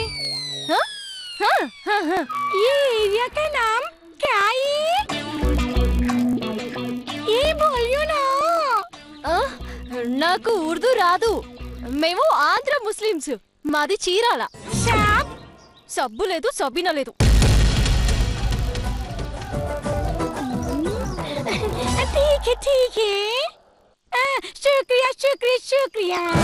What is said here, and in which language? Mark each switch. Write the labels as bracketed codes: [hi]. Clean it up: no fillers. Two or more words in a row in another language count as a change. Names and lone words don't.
[hi] ये एरिया का नाम क्या है? ये बोलियो ना। [te] నాకు ఉర్దూ రాదు. మేము ఆంధ్ర ముస్లిమ్స్. మాది చీరాల. సబ్బు లేదు, సబ్బిన లేదు. [hi] ठीक है शुक्रिया शुक्रिया शुक्रिया.